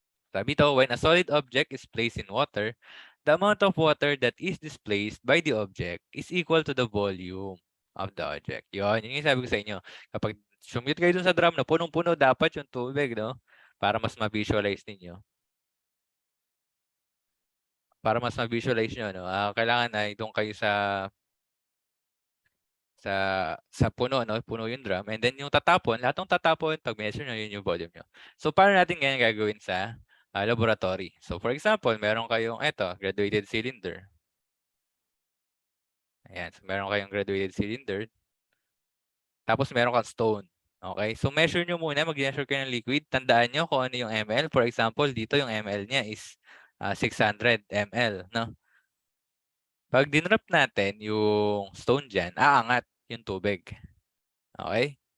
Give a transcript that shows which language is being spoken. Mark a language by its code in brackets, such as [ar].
[tl] Sabi to, [en] when a solid object is placed in water, the amount of water that is displaced by the object is equal to the volume of the object. [tl] Yun yung sabi ko sa inyo. Kapag sumute kayo dun sa drum na punong-puno dapat yung tubig, no? Para mas ma-visualize ninyo. Para mas ma-visualize nyo, no? Kailangan na doon kayo sa puno, no? Puno yung drum. And then yung tatapon, lahat ng tatapon, pag measure nyo, yun yung volume nyo. So, paano natin ganyan gagawin sa laboratory? [en] So, for example, [tl] meron kayong, [en] graduated cylinder. [tl] Ayan. So, meron kayong graduated cylinder. Tapos, meron kang stone. Okay? So, measure nyo muna. Mag-measure kayo ng liquid. Tandaan nyo kung ano yung ml. [en] For example, [tl] dito yung ml niya is 600 ml, no? Pag dinrop natin yung stone dyan, aangat yung tubig. Okay?